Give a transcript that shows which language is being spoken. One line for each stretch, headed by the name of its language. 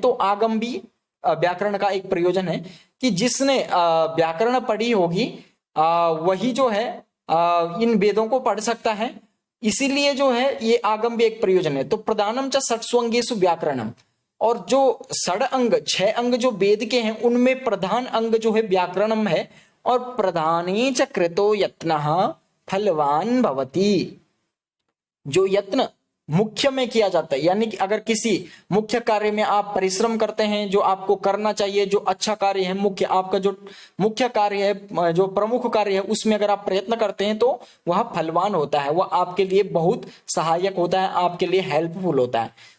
Hindi: तो आगम भी व्याकरण का एक प्रयोजन है कि जिसने व्याकरण पढ़ी होगी वही जो है इन वेदों को पढ़ सकता है। इसीलिए जो है ये आगम भी एक प्रयोजन है। तो
Sanskrit: प्रधानम च षट्सु अंगेषु व्याकरणम,
Hindi: और जो 6 अंग जो वेद के हैं उनमें प्रधान अंग जो है व्याकरणम है।
Sanskrit: और प्रधाने च कृतो यत्नः फलवान भवति।
Hindi: जो यत्न मुख्य में किया जाता है, यानी कि अगर किसी मुख्य कार्य में आप परिश्रम करते हैं, जो आपको करना चाहिए, जो अच्छा कार्य है, मुख्य आपका जो मुख्य कार्य है, जो प्रमुख कार्य है, उसमें अगर आप प्रयत्न करते हैं तो वह फलवान होता है, वह आपके लिए बहुत सहायक होता है, आपके लिए हेल्पफुल होता है।